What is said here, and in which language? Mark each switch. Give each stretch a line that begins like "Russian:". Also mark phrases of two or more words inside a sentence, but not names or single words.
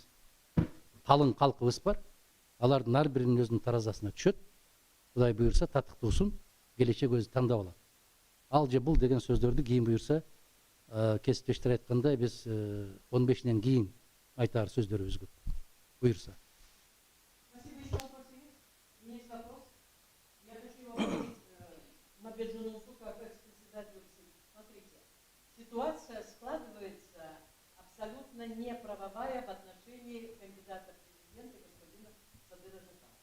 Kyrgyz: Калың калкыбыз бар. Алардын ар биринин өзүнүн таразасына түшөт. Кудай буйрса татыктуусун келечек өзү тандап алат. Ал же бул деген сөздөрдү кийин буйрса кесиптештер айткандай биз 15-нен кийин айтар сөздөрүбүз көп. Буйрса.
Russian: Спасибо. Еще вопрос есть? У меня есть вопрос. Я хочу его обратить Мабеджонову как экс-председателю. Смотрите, ситуация складывается абсолютно неправовая в отношении кандидата в президенты господина Садыра Жапарова.